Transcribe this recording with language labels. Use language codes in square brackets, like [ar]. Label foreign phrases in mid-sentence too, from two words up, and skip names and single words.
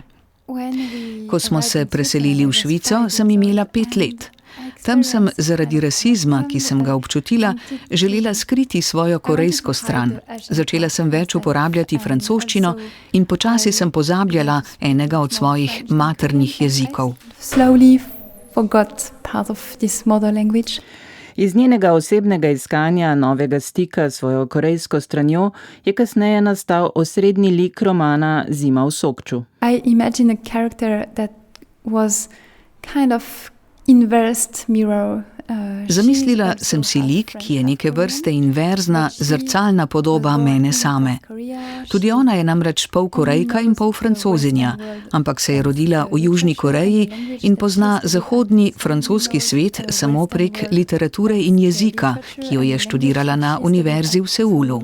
[sl] Ko smo se preselili v Švico, sem imela 5 let. Tam sem zaradi rasizma, ki sem ga občutila, želela skriti svojo korejsko stran. Začela sem več uporabljati francoščino in počasi sem pozabljala enega od svojih maternih jezikov. [en] Slowly forgot part of this mother language. [sl] Iz njenega osebnega iskanja novega stika s svojo korejsko stranjo je kasneje nastal osrednji lik romana Zima v Sokču. [en] I imagine a character that was kind of inversed mirror. [sl] Zamislila sem si lik, ki je neke vrste inverzna, zrcalna podoba mene same. Tudi ona je namreč pol Korejka in pol Francozinja, ampak se je rodila v Južni Koreji in pozna zahodni francoski svet samo prek literature in jezika, ki jo je študirala na univerzi v Seulu.